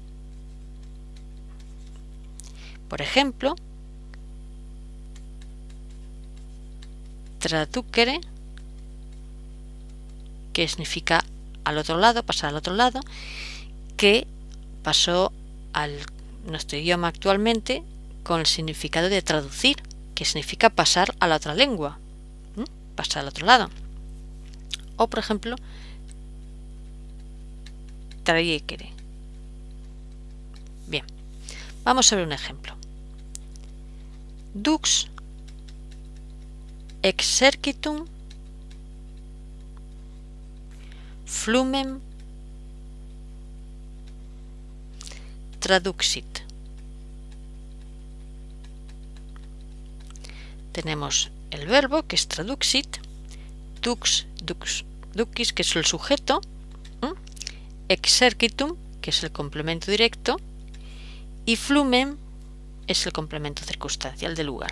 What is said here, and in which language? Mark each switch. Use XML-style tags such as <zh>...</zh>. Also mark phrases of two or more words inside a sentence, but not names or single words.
<es>Por ejemplo, traducere, que significa al otro lado, pasar al otro lado, que pasó a nuestro idioma actualmente con el significado de traducir, que significa pasar a la otra lengua, pasar al otro lado. O por ejemplo, traiecere. Bien, vamos a ver un ejemplo.</es> <la>Dux exercitum flumem traduxit.</la> <es>Tenemos el verbo, que es traduxit, ducis, que es el sujeto, exercitum, que es el complemento directo, y flumem es el complemento circunstancial del lugar.</es>